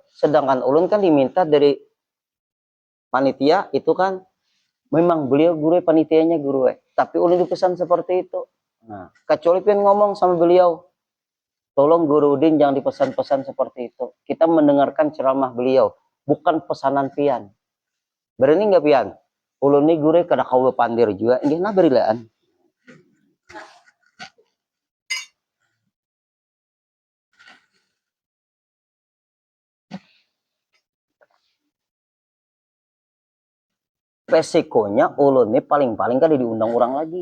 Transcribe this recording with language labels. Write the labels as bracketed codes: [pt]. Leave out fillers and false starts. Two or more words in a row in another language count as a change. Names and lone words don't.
[id] Sedangkan ulun kan diminta dari panitia itu kan memang beliau guru panitianya guru. Tapi ulun dipesan seperti itu. Nah, kecuali pengen ngomong sama beliau. Tolong Guru Udin jangan dipesan-pesan seperti itu. Kita mendengarkan ceramah beliau, bukan pesanan pian. Berani nggak pian? [bjn] Ulun ini guru kada kau pandir juga. Ini nah berilaan. [id] Resikonya ulun ini paling-paling kada diundang orang lagi.